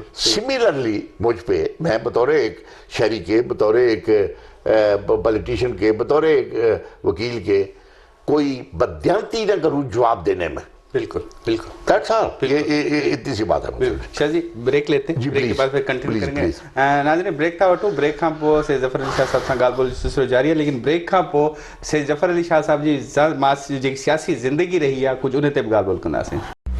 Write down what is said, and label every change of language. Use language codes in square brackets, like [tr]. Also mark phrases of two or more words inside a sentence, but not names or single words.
[ur] سملرلی مجھ پہ، میں بطور ایک شہری کے، بطور ایک پولیٹیشین کے، بطور ایک وکیل کے کوئی بددیانتی نہ کروں جواب دینے میں. بالکل بالکل [en] That's all. [ur] یہ اتنی سی بات ہے. شاہ جی بریک لیتے ہیں، بریک کے بعد پھر کنٹینیو کریں گے. [sd] ناظرین بریک تھا وٹو، بریک کھاں پو سید ظفر علی شاہ صاحب سان ॻाल्हि ॿोल सिलसिलो जारी आहे. लेकिन ब्रेक खां पोइ सैयद ज़फ़र अली शाह साहब जी जेकी सियासी ज़िंदगी रही आहे कुझु उन ते बि ॻाल्हि ॿोल कंदासीं.